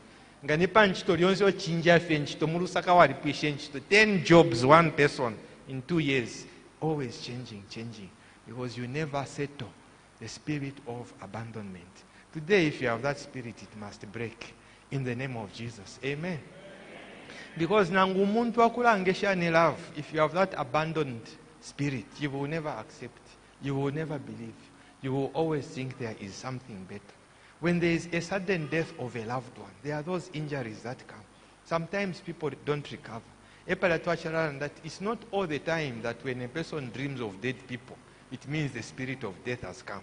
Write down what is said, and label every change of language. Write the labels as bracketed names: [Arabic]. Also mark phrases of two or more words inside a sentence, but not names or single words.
[English] 10 jobs, 1 person in 2 years, always changing. because you never settle the spirit of abandonment. Today, if you have that spirit, it must break in the name of Jesus. Amen. Because [Bemba] nangu muntu akulangesha ni [English] love, if you have that abandoned spirit, you will never accept, you will never believe, you will always think there is something better. When there is a sudden death of a loved one, there are those injuries that come. Sometimes people don't recover. That it's not all the time that when a person dreams of dead people, it means the spirit of death has come.